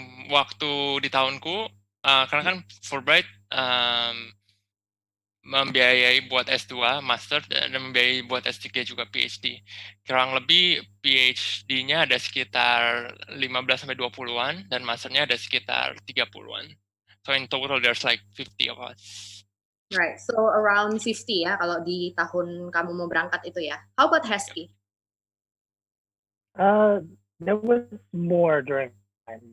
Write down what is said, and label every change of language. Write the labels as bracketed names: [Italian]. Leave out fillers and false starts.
[Indonesian] Waktu di tahunku, karena kan Fulbright membiayai buat S2, Master, dan membiayai buat S3 juga PhD. Kurang lebih PhD-nya ada sekitar 15-20-an, dan Masternya ada sekitar 30-an. [English] So in total there's like 50 of us. Right, so around 50 [Indonesian] ya kalau di tahun kamu mau berangkat itu ya. [English] How about Hesky? There was more during time.